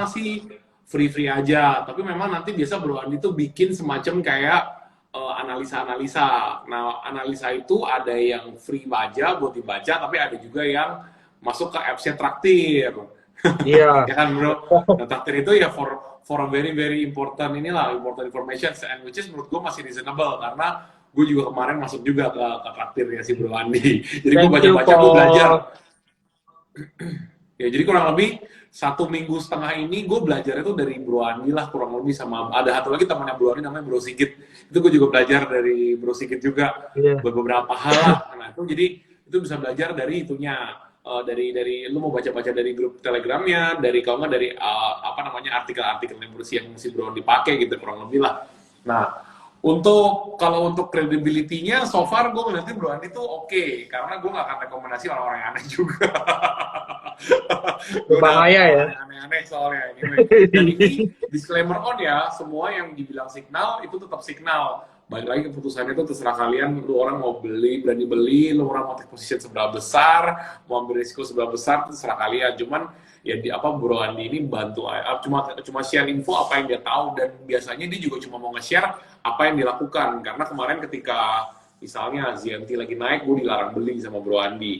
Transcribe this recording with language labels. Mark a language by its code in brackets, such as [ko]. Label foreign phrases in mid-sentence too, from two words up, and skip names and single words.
[id] sana sih free-free aja, tapi memang nanti biasa Bro Andi tuh bikin semacam kayak analisa-analisa. Nah, analisa itu ada yang free aja buat dibaca, tapi ada juga yang masuk ke apps-nya Traktir. iya. Ya kan bro. Nah takdir itu ya [en] for a very very important [id] inilah [en] important information and which is [id] menurut gue masih reasonable karena gue juga kemarin masuk juga ke traktirnya si Bro Andi. Jadi gue [en] Thank you [id] baca-baca, gue belajar. kok. Ya jadi kurang lebih 1 minggu setengah ini gue belajar itu dari Bro Andi lah kurang lebih sama ada satu lagi temannya Bro Andi namanya Bro Sigit. Itu gue juga belajar dari Bro Sigit juga Iya. beberapa hal lah. Nah itu jadi itu bisa belajar dari itunya. Dari lu mau baca-baca dari grup telegramnya, dari kalau nggak dari apa namanya artikel-artikel yang si Bro dipakai gitu kurang lebih lah. Nah kalau untuk [en] credibility-nya so far [id] gue ngeliatnya Bro Andi tuh oke, karena gue nggak akan rekomendasi orang-orang yang aneh juga. Gue udah Berbahaya ya. pengalaman yang aneh-aneh soalnya anyway. Dan ini [en] disclaimer on [id] ya, semua yang dibilang signal itu tetap signal. Balik lagi keputusannya itu terserah kalian, lu orang mau beli, berani beli, lu orang mau [en] take position [id] seberapa besar, mau ambil risiko seberapa besar, itu terserah kalian. Cuman ya di apa Bro Andi ini bantu cuma share info apa yang dia tahu dan biasanya dia juga cuma mau nge-share apa yang dilakukan. Karena kemarin ketika misalnya ZMT lagi naik, gue dilarang beli sama Bro Andi.